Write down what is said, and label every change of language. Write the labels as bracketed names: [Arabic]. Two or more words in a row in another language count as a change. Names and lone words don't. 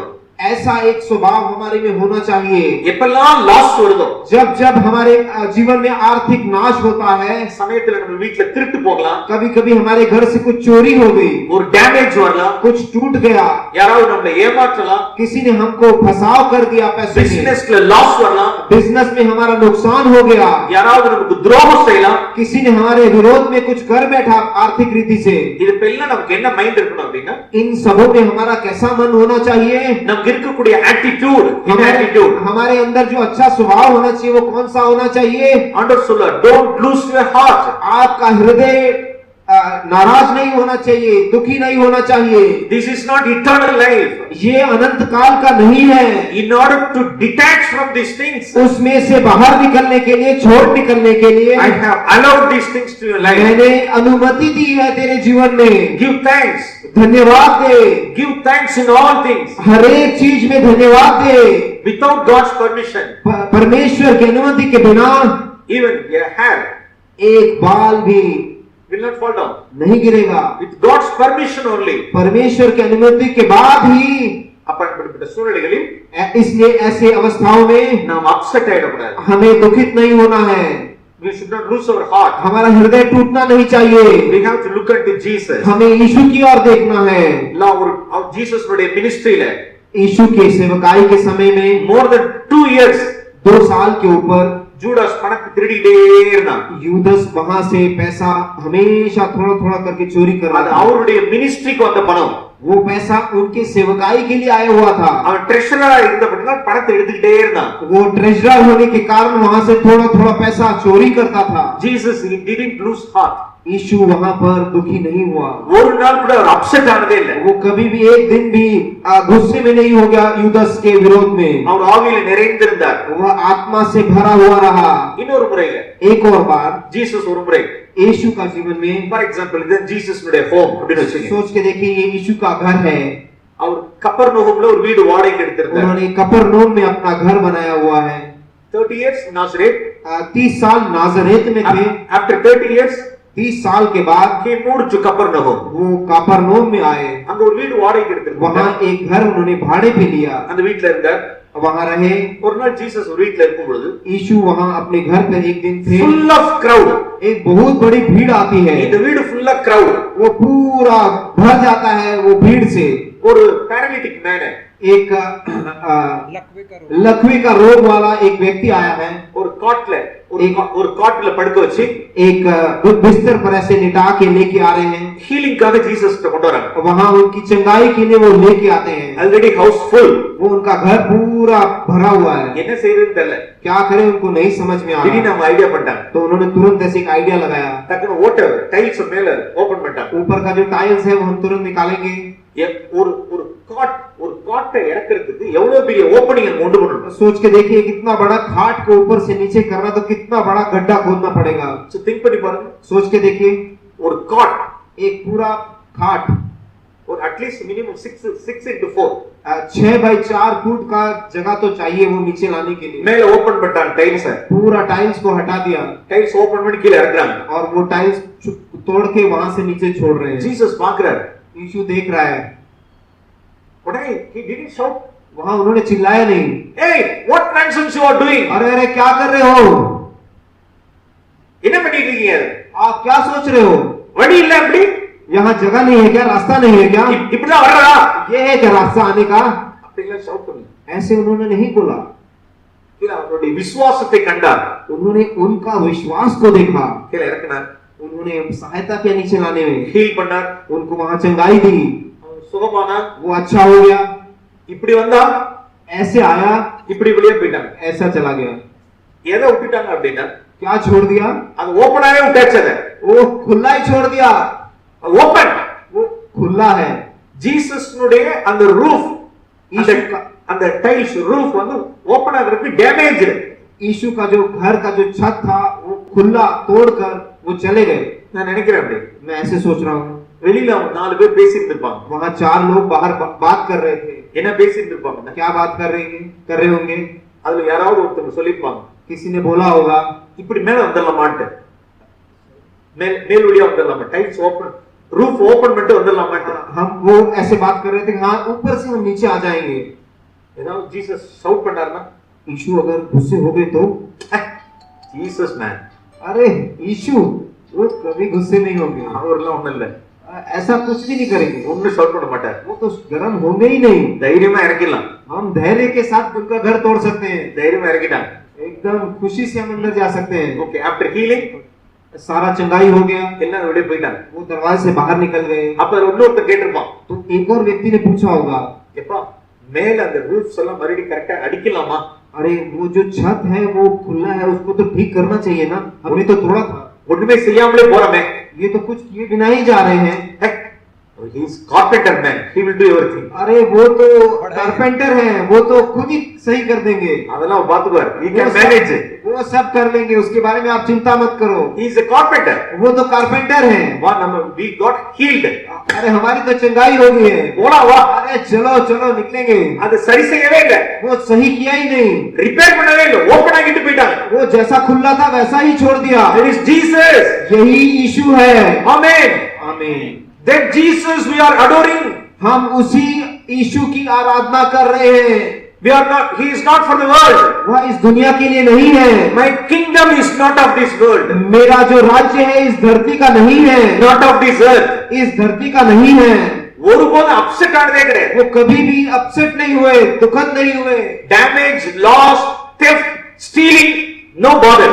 [Hindi] ऐसा एक स्वभाव हमारे में होना चाहिए. [Tamil] எப்பெல்லாம் லாஸ் வருதோ, [Hindi] जब जब हमारे जीवन में आर्थिक नाश होता है, [Tamil] சமயத்துல நம்ம வீட்ல திருட்டு போகலாம், [Hindi] कभी कभी हमारे घर से कुछ चोरी हो गई, [Tamil] ஒரு டேமேஜ் வரலாம், [Hindi] कुछ टूट गया, [Tamil] யாராவது நம்மளை ஏமாற்றலாம், [Hindi] किसी ने हमको फसाव कर दिया, पैसे में [Tamil] பிசினஸ்ல லாஸ் வரலாம், [Hindi] बिजनेस में हमारा नुकसान हो गया, [Tamil] யாராவது நமக்கு துரோகம் செய்யலாம். [Hindi] किसी ने हमारे विरोध में कुछ कर बैठा आर्थिक रीति से, [Tamil] இது எல்லாம் நமக்கு என்ன மைண்ட் இருக்கணும் அப்படின்னா, [Hindi] इन सबों में हमारा कैसा मन होना चाहिए? [Tamil] நமக்கு இருக்கக்கூடிய attitude, என்ன attitude? [Hindi] हमारे अंदर जो अच्छा स्वभाव होना चाहिए वो कौन सा होना चाहिए? [Tamil] ஆண்டவர் சொல்றார், [English] don't lose your heart. [Hindi] आपका हृदय नाराज नहीं होना चाहिए, दुखी नहीं होना चाहिए। [English] This is not eternal life. [Hindi] ये अनंत काल का नहीं है। [English] In order to detach from these things, [Hindi] उसमें से बाहर निकलने के लिए, छोड़ निकलने के लिए [English] I have allowed these things to your life. [Hindi] मैंने अनुमति दी है तेरे जीवन में। [English] Give thanks. [Hindi] धन्यवाद दे। [English] Give thanks in all things. [Hindi] हर एक चीज में धन्यवाद दे। [English] Without God's permission, [Hindi] परमेश्वर की अनुमति के बिना [English] even your hair [Hindi] एक बाल भी [English] will not fall down. [Hindi] नहीं गिरेगा। [English] With God's permission only. [Hindi] परमेश्वर की अनुमति के बाद ही [Tamil] அப்படிப்பட்ட சூழ்நிலைகளில் [Hindi] इसलिए ऐसे अवस्थाओं में [Tamil] நாம் அப்செட் ஆயிடக்கூடாது. [Hindi] हमें दुखित नहीं होना है। [English] We should not lose our heart. [Hindi] हमारा हृदय टूटना नहीं चाहिए। [English] We have to look unto Jesus. [Hindi] हमें यीशु की ओर देखना है। [Tamil] और जीसस उடைய मिनिस्ट्रीல [Hindi] यीशु के सेवकाई के समय में [English] more than 2 years [Hindi] 2 साल के ऊपर [Tamil] ஜூடாஸ் பணத்தை திருடிட்டே இருந்தான். [Hindi] यूदस वहां से पैसा हमेशा थोड़ा थोड़ा करके चोरी कर रहा [Tamil] அது [Hindi] था। [Tamil] அவருடைய மினிஸ்ட்ரிக்கு வந்த பணம். [Hindi] वो पैसा उनके सेवकाई के लिए आया हुआ था। [Tamil] அவன் ட்ரெஷரரா இருந்தபடியால் பணத்தை எடுத்துக்கிட்டே இருந்தான். [Hindi] वो ट्रेजरर होने के कारण वहां से थोड़ा थोड़ा पैसा चोरी करता था। [English] Jesus didn't lose heart. [Hindi] यीशु वहां पर दुखी नहीं हुआ। [Tamil] ஒரு நாள் கூட அவர் அப்செட் ஆனதே இல்ல. [Hindi] वो कभी भी एक दिन भी गुस्से में नहीं हो गया यूदस के विरोध में। [Tamil] அவர் ஆவியில நிறைந்திருந்தார். [Hindi] वह आत्मा से भरा हुआ रहा। [Tamil] இன்னொரு முறையில [Hindi] एक और बार [Tamil] ஜீசஸ் ஒரு முறை [Hindi] यीशु का जीवन में, [English] for example [Tamil] இது ஜீசஸ் உடைய ஹோம் அப்படினு வச்சுக்கோங்க. [Hindi] सोच के देखिए ये यीशु का घर है। [Tamil] அவர் கப்பர்நகூம்ல ஒரு வீடு வாடகைக்கு எடுத்திருந்தார். [Hindi] उन्होंने कफरनहूम में अपना घर बनाया हुआ है। [English] 30 years नाजरेत, [Hindi] 30 साल नाजरेत में थे। [English] आफ्टर 30 years [Hindi] 30 साल के बाद [English] he moved to कफरनहूम. [Hindi] वो कफरनहूम में आए। [Tamil] அங்க ஒரு வீடு வாடகைக்கு எடுத்திருந்தார். [Hindi] वहां एक घर उन्होंने भाड़े पे लिया, [Tamil] அந்த வீட்ல இருந்தார். [Hindi] वहां रहे। [Tamil] ஒரு நாள் ஜீசஸ் ஒரு வீட்ல இருக்கும் பொழுது [Hindi] यीशु वहां अपने घर पर एक दिन थे। [English] full of crowd. [Hindi] एक बहुत बड़ी भीड़ आती है। [Tamil] இந்த வீடு [English] full of crowd. [Hindi] वो पूरा भर जाता है वो भीड़ से। ஒரு [English] paralytic man [Hindi] है, एक लकवे का रोग वाला एक व्यक्ति आया है। [Tamil] ஒரு காட்ல ஒரு காட்ல படுக்க வச்சு [Hindi] एक बिस्तर पर ऐसे लिटा के लेके आ रहे हैं। [Tamil] ஹீலிங்காக ஜீசஸ் கிட்ட கொண்டு வராங்க. [Hindi] वहां उनकी चंगाई के लिए वो लेके आते हैं। [English] already house full. [Hindi] वो उनका घर पूरा भरा हुआ है। [Tamil] என்ன செய்யறதுன்னு தெரியல. [Hindi] क्या करें उनको नहीं समझ में आ [Tamil] திடீர்னு [Hindi] रहा। [Tamil] அவங்க ஐடியா பண்ணிட்டாங்க. [Hindi] तो उन्होंने तुरंत ऐसे एक आइडिया लगाया। [Tamil] டக்குனு ஓட்ட டைல்ஸ் மேல ஓபன் பண்ணிட்டாங்க. [Hindi] ऊपर का जो टाइल्स है वो हम तुरंत निकालेंगे। [Tamil] ஒரு காட்டை இறக்கிறதுக்கு எவ்வளவு பெரிய ஓபனிங் உண்டு பண்ணணும். [Hindi] सोच के देखिए कितना बड़ा खाट को ऊपर से नीचे करना तो कितना बड़ा गड्ढा खोदना पड़ेगा। [English] so think [Tamil] பண்ணி பாருங்க. [Hindi] सोच के देखिए [Tamil] ஒரு காட், [Hindi] एक पूरा खाट [English] और at least minimum 6 into 4 [Hindi] 6x4 फुट का जगह तो चाहिए वो नीचे लाने के लिए। [Tamil] மேல ஓபன் பண்ணிட்டாங்க டைல்ஸ். [Hindi] पूरा टाइल्स को हटा दिया। [Tamil] டைல்ஸ் ஓபன் பண்ணி கீழ இறக்குறாங்க. [Hindi] और वो टाइल्स तोड़ के वहां से नीचे छोड़ रहे हैं। [Tamil] जीसस பாக்குறாரு. [Hindi] यीशु देख रहा है। उन्हें [English] he didn't shout. [Hindi] वहां उन्होंने चिल्लाया नहीं। [English] Hey, what nonsense you are doing? [Hindi] अरे अरे क्या कर रहे हो? [Tamil] என்ன பண்ணிட்டு இருக்கீங்க? [Hindi] आप क्या सोच रहे हो? [Tamil] வழி இல்ல அப்படி? [Hindi] यहाँ जगह नहीं है क्या? रास्ता नहीं है क्या? [Tamil] இப்படிதான் வர்றா? [Hindi] ये है क्या रास्ता आने का? [Tamil] அப்படிலாம் ஷவுட் பண்ணி. [Hindi] ऐसे उन्होंने नहीं बोला। [Tamil] கீழ அவருடைய விசுவாசத்தை கண்டார். [Hindi] उन्होंने उनका विश्वास को देखा। [Tamil] கீழ இறக்குனார். [Hindi] उन्होंने सहायता किया नीचे लाने में। [Tamil] ஹீல் பண்ணார். [Hindi] उनको वहां चंगाई दी। [Tamil] சுகமானார். [Hindi] वो अच्छा हो गया। [Tamil] இப்படி வந்தா, [Hindi] ऐसे आया, [Tamil] இப்படி வெளியே போயிட்டாங்க. [Hindi] ऐसा चला गया। [Tamil] எதை விட்டுட்டாங்க அப்படின்னா, [Hindi] क्या छोड़ दिया? [Tamil] அது ஓபனாவே விட்டாச்சத. [Hindi] वो खुला ही छोड़ दिया। [Tamil] ஓபன். [Hindi] वो खुला है। [Tamil] ஜீசஸ்னுடைய அந்த ரூஃப், அந்த [English] tiles roof [Tamil] வந்து ஓபன் ஆகிறதுக்கு டேமேஜ். [Hindi] यीशु का जो घर का जो छत था वो खुला तोड़कर वो चले गए। [Tamil] நான் நினைக்கிறேன் அப்படி. [Hindi] मैं ऐसे सोच रहा हूँ। [Tamil] வெளியில 4 பேர் பேசிட்டு இருப்பாங்க. [Hindi] वहां 4 लोग बाहर बात कर रहे थे। [Tamil] என்ன பேசிட்டு இருப்பாங்க? [Hindi] क्या बात कर रहे होंगे? [Tamil] அதுல யாராவது ஒருத்தர் சொல்லிருப்பாங்க, [Hindi] किसी ने बोला होगा [Tamil] இப்படி மேல வந்துடலாமான்ட்டு, மேல் வழியா வந்துடலாமா, [English] tiles open roof open [Tamil] பண்ணிட்டு வந்துடலாமான்ட்டு. [Hindi] हम वो ऐसे बात कर रहे थे कि हाँ ऊपर से हम नीचे आ जाएंगे। [Tamil] ஏதாவது ஜீசஸ் ஷவுட் பண்ணாருன்னா, [Hindi] यीशु अगर गुस्से हो गए तो [Tamil] ஜீசஸ் மேன், [Hindi] अरे यीशु वो कभी गुस्से नहीं होंगे। [Tamil] அவர்லாம் ஒண்ணும் இல்ல, [Hindi] ऐसा कुछ भी नहीं करेंगे। [Tamil] ஒண்ணும் ஷவுட் பண்ண மாட்டார். [Hindi] वो तो गर्म होंगे ही नहीं। [Tamil] தைரியமா இறக்கிடலாம். [Hindi] हम धैर्य के साथ उनका घर तोड़ सकते हैं। [Tamil] தைரியமா இறக்கிட்டாங்க. [Hindi] एकदम खुशी से हम अंदर जा सकते हैं। [English] Okay, after healing, [Hindi] सारा चंगाई हो गया, [Tamil] எல்லாம் வெளியே போயிட்டாங்க. [Hindi] वो दरवाजे से बाहर निकल गए। [Tamil] அப்ப இன்னொருத்தர் கேட்டிருப்பான், [Hindi] तो एक और व्यक्ति ने पूछा होगा, [Tamil] எப்பா மேல அந்த ரூஃப்ஸ் எல்லாம் மறுபடியும் கரெக்டா அடிக்கலாமா? [Hindi] अरे वो जो छत है वो खुला है, उसको तो ठीक करना चाहिए ना, हमने तो तोड़ा था। [Tamil] ஒண்ணுமே செய்யாமலே போறமே. [Hindi] ये तो कुछ किए बिना ही जा रहे हैं। [English] He is carpenter man, he will do everything. [Hindi] अरे वो तो कारपेंटर है, वो तो खुद ही सही कर देंगे। [Tamil] அதெல்லாம் பாத்துக்குவார். [English] He can manage it. [Hindi] वो सब कर लेंगे, उसके बारे में आप चिंता मत करो। [English] He is a carpenter. [Hindi] वो तो कारपेंटर है। वहाँ हम [English] we got healed. [Hindi] अरे हमारी तो चंगाई हो गई है। बोला वाह, अरे चलो चलो निकलेंगे। [Tamil] அது சரி செய்யவே இல்ல. [Hindi] वो सही किया ही नहीं, [Tamil] ரிப்பேர் பண்ணவே இல்ல, ஓபன் ஆகிட்டு போயிட்டாங்க. [Hindi] वो जैसा खुला था वैसा ही छोड़ दिया। [English] That is Jesus. [Hindi] यही यीशु है। [English] Amen. [Hindi] आमीन। [English] That Jesus we are adoring. [Hindi] हम उसी यीशु की आराधना कर रहे हैं। [English] We are not, he is not for the world. [Hindi] वह इस दुनिया के लिए नहीं है। [English] My kingdom is not of this world. [Hindi] मेरा जो राज्य है इस धरती का नहीं है, [English] Not of this earth. [Hindi] इस धरती का नहीं है। [Tamil] ஒருபோதும் அப்செட் ஆனதே கிடையாது. [Hindi] वो कभी भी अपसेट नहीं हुए, दुखद नहीं हुए। [English] Damage, loss, theft, stealing, no bother.